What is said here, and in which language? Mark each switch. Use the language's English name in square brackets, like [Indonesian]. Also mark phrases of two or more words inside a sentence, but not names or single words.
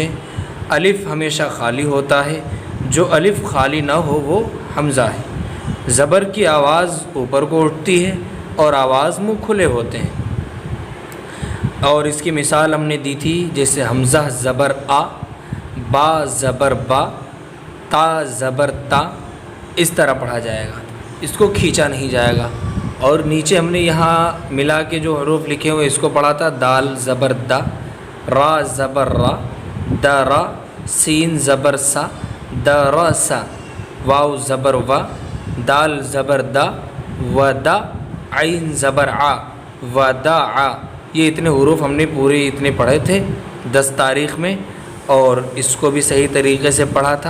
[Urdu] الف ہمیشہ خالی ہوتا ہے، جو الف خالی نہ ہو وہ حمزہ ہے۔ زبر کی آواز اوپر کو اٹھتی ہے اور آواز منہ کھلے ہوتے ہیں، اور اس کی مثال ہم نے دی تھی، جیسے حمزہ زبر آ، با زبر با، تا زبر تا، اس طرح پڑھا جائے گا، اس کو کھینچا نہیں جائے گا۔ اور نیچے ہم نے یہاں ملا کے جو حروف لکھے ہوئے اس کو پڑھا تھا، دال زبر دا، را زبر را، دا را، سین زبر سا، دا را سا، واو زبر وا، دال زبر دا، و دا، عین زبر آ، و دا آ۔ یہ اتنے حروف ہم نے پورے اتنے پڑھے تھے 10 تاریخ میں، اور اس کو بھی صحیح طریقے سے پڑھا تھا۔